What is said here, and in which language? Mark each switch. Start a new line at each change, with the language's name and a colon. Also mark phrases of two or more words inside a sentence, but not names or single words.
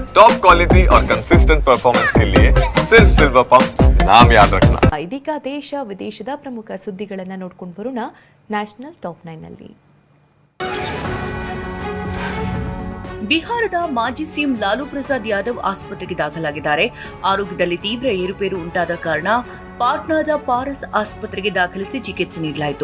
English: top quality
Hindi: और
English: consistent performance
Hindi: के लिए सिर्फ सिल्वर पंप नाम याद रखना।
Kannada: ಇದೀಗ ದೇಶ ವಿದೇಶದ ಪ್ರಮುಖ ಸುದ್ದಿಗಳನ್ನು ನೋಡ್ಕೊಂಡು ಬರೋಣ ನ್ಯಾಷನಲ್ ಟಾಪ್ 9 ನಲ್ಲಿ. ಬಿಹಾರದ ಮಾಜಿ ಸಿಎಂ ಲಾಲೂ ಪ್ರಸಾದ್ ಯಾದವ್ ಆಸ್ಪತ್ರೆಗೆ ದಾಖಲಾಗಿದ್ದಾರೆ. ಆರೋಗ್ಯದಲ್ಲಿ ತೀವ್ರ ಏರುಪೇರು ಉಂಟಾದ ಕಾರಣ ಪಾಟ್ನಾದ ಪಾರಸ್ ಆಸ್ಪತ್ರೆಗೆ ದಾಖಲಿಸಿ ಚಿಕಿತ್ಸೆ ನೀಡಲಾಯಿತು.